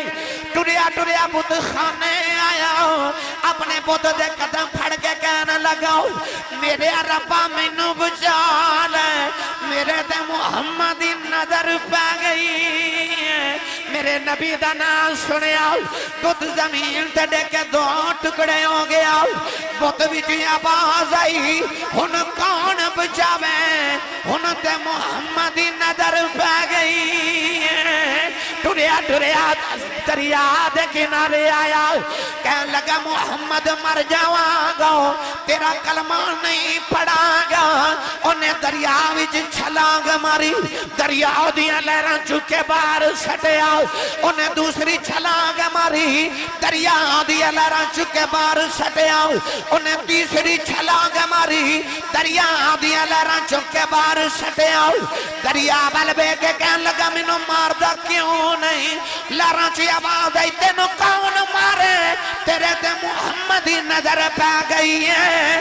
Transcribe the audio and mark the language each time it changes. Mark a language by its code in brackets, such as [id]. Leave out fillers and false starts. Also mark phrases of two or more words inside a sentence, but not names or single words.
[pa] ٹریا بت خانے آیا, اپنے بت دے قدم پھڑ کے کہنے لگا میرے ربا مینوں بچا لے, میرے تے محمدی نظر پہ گئی ہے. میرے نبی دا نام سنیا, بت زمین تے ڈے کے 2 ٹکڑے ہو گیا. بت وچ آواز آئی ہن کون بچاوے, ہن تے محمدی نظر پہ گئی ہے. ٹریا دریا دے کنارے آیا, کہنے لگا محمد مر جاواں گا, تیرا کلمہ نہیں پڑھا گا. انہیں دریا وچ چھلانگ ماری, دریا دیاں لہراں چکے باہر سٹیا. انہیں دوسری چھلانگ ماری, دریا دیاں لہراں چکے باہر سٹیا. انہیں تیسری چھلانگ ماری, دریا دیاں لہراں چکے باہر سٹیا. دریا بل بے کے کہنے لگا مینوں ماردا کیوں نہیں, لہراں چی آواز آئی تینوں کون مارے, تیرے تے محمدی نظر پہ گئی ہے.